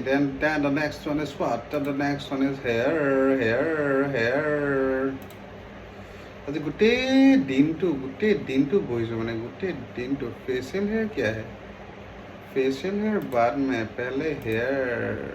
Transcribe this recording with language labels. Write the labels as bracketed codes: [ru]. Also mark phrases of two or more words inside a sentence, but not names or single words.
[en] Then the next one is what? Then the next one is hair. [as] আজি গোটেই দিনটো বহিছোঁ মানে গোটেই দিনটো [en] facial hair [hi] क्या है? [en] facial hair [hi] बाद में पहले हेयर।